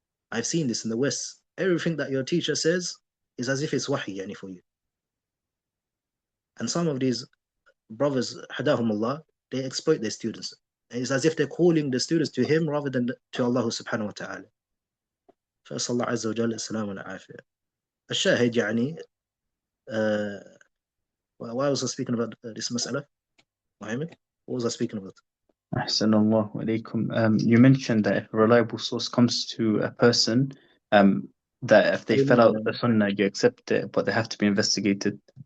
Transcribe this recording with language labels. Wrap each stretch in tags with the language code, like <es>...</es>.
<en>I've seen this in the West. Everything that your teacher says is as if it's wahi for you. And some of these brothers, hadahumullah, they exploit their students. It's as if they're calling the students to him rather than to Allah subhanahu wa ta'ala.</en> <ar>فأسأل الله عز وجل السلام والعافية. الشاهد</ar> <en>why was I speaking about this مسألة? Muhammad? What was I speaking about?</en> <ar>أحسن الله عليكم.</ar> <en>You mentioned that if a reliable source comes to a person, that if they fill out the sunnah, you accept it, but they have to be investigated.</en>